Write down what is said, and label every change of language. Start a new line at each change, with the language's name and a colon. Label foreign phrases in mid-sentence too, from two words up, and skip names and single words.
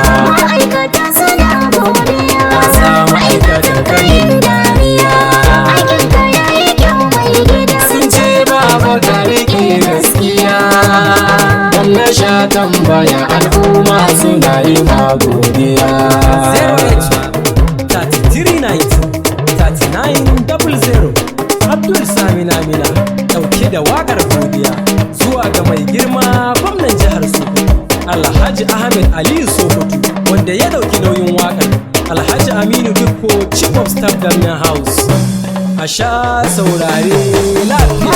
Hausa: Ma'aikata suna godiya. Ka sa ma'aikatan ka yin dariya. Aikin ka ya yi kyau, mai gida. Sun ce baba ka riƙe gaskiya. Dan na sha tambaya al'umma suna yi ma godiya.
English: Zero eight thirty-three ninety thirty-nine double zero.
Hausa: Abdul Sami Namina ɗauke da waƙar godiya zuwa ga mai girma gwamnan jihar Sokoto, Alhaji Ahmed Aliyu Sokoto, wanda ya ɗauki nauyin waƙar. Alhaji Aminu Dikko,
English: Chief of Staff Government House.
Hausa: A sha saurare lafiya.